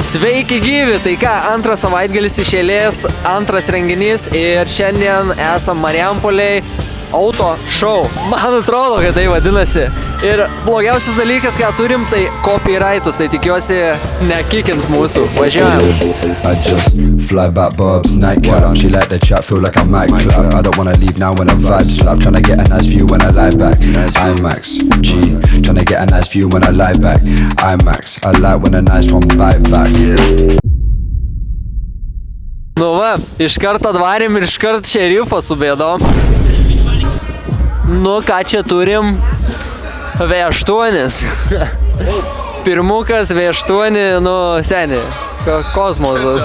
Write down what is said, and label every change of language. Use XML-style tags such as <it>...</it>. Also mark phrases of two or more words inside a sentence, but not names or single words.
<lt>Sveiki gyvi, tai ką, antras savaitgalis iš eilės, antras renginys ir šiandien esam Marijampolėj</lt> <en>auto show.</en> <lt>Man atrodo, kad tai vadinasi. Ir blogiausias dalykas, ką turim, tai copyrightus, tai tikiuosi nekikins mūsų. Važiuojam.</lt> <en>I just fly back Bob's nightcap. She like the chat, feel like I might clap. I don't wanna leave now when the vibe slap. Tryna get a nice view when I lie back. IMAX, G. Tryna get a nice view when I lie back. IMAX, I like when a nice one bite back.</en> <lt>Nu va, iškart atvarėm ir iškart šerifą su bėdom. Nu ką čia turim? V8. Pirmukas V8, nu seni, kosmosas.</lt>